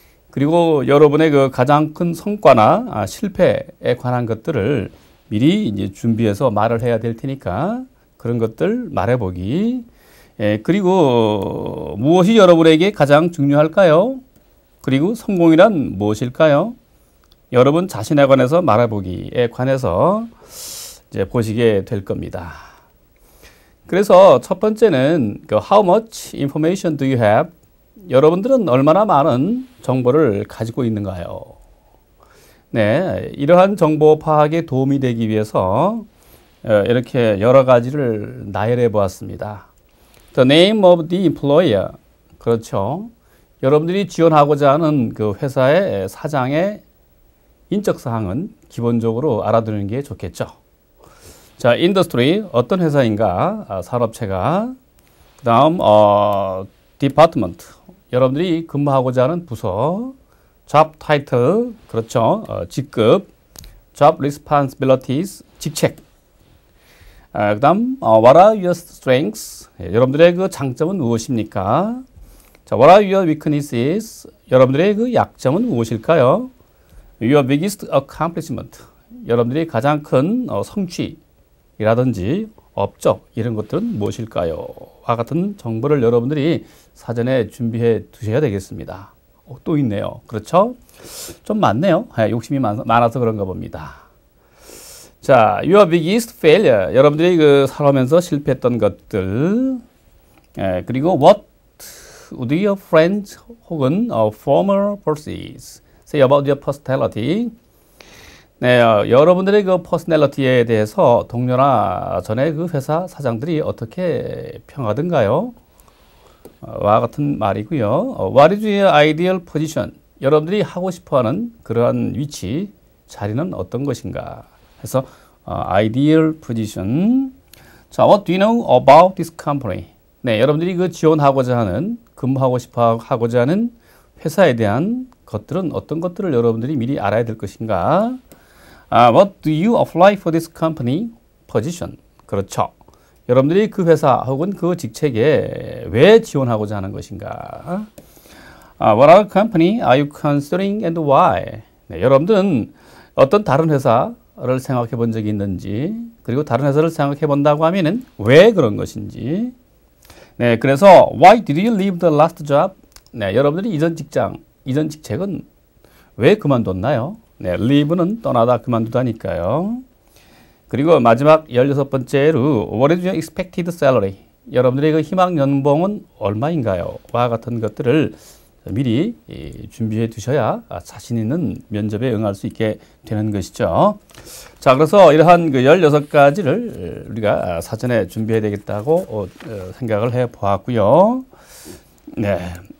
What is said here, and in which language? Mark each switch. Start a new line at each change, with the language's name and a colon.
Korean: 그리고 여러분의 그 가장 큰 성과나 실패에 관한 것들을 미리 이제 준비해서 말을 해야 될 테니까 그런 것들 말해 보기. 그리고 무엇이 여러분에게 가장 중요할까요? 그리고 성공이란 무엇일까요? 여러분 자신에 관해서 말해 보기에 관해서 이제 보시게 될 겁니다. 그래서 첫 번째는 그
English: How much information do you have?
Korean: 여러분들은 얼마나 많은 정보를 가지고 있는가요? 네, 이러한 정보 파악에 도움이 되기 위해서 이렇게 여러 가지를 나열해 보았습니다.
English: The name of the employer.
Korean: 그렇죠. 여러분들이 지원하고자 하는 그 회사의 사장의 인적 사항은 기본적으로 알아두는 게 좋겠죠. 자, industry 어떤 회사인가? 산업체가. 그다음 department 여러분들이 근무하고자 하는 부서.
English: job title
Korean: 그렇죠. 직급.
English: job responsibilities
Korean: 직책. 그다음
English: what are your strengths?
Korean: 여러분들의 그 장점은 무엇입니까?
English: 자, what are your weaknesses?
Korean: 여러분들의 그 약점은 무엇일까요?
English: Your biggest accomplishment.
Korean: 여러분들이 가장 큰 성취라든지 업적 이런 것들은 무엇일까요? 와 같은 정보를 여러분들이 사전에 준비해 두셔야 되겠습니다. 또 있네요. 그렇죠? 좀 많네요. 욕심이 많아서 그런가 봅니다.
English: 자, your biggest failure.
Korean: 여러분들이 그 살아오면서 실패했던 것들.
English: 그리고 what would your friends
Korean: 혹은
English: former bosses say about your personality?
Korean: 네, 여러분들의 그 퍼스널리티에 대해서 동료나 전에 그 회사 사장들이 어떻게 평하던가요? 와 같은 말이고요.
English: What is your ideal position?
Korean: 여러분들이 하고 싶어하는 그러한 위치, 자리는 어떤 것인가? 해서
English: ideal position. 자, what do you know about this company?
Korean: 네, 여러분들이 그 지원하고자 하는, 근무하고 싶어 하고자 하는 회사에 대한 것들은 어떤 것들을 여러분들이 미리 알아야 될 것인가?
English: What do you apply for this company position?
Korean: 그렇죠. 여러분들이 그 회사 혹은 그 직책에 왜 지원하고자 하는 것인가?
English: What other company are you considering and why?
Korean: 네, 여러분들은 어떤 다른 회사를 생각해 본 적이 있는지, 그리고 다른 회사를 생각해 본다고 하면은 왜 그런 것인지. 네, 그래서
English: Why did you leave the last job?
Korean: 네, 여러분들이 이전 직책은 왜 그만뒀나요? 네, leave는 떠나다 그만두다니까요. 그리고 마지막 16번째로
English: What is your expected salary?
Korean: 여러분들의 그 희망 연봉은 얼마인가요? 와 같은 것들을 미리 준비해 두셔야 자신 있는 면접에 응할 수 있게 되는 것이죠. 자, 그래서 이러한 그 16가지를 우리가 사전에 준비해야 되겠다고 생각을 해 보았고요. 네.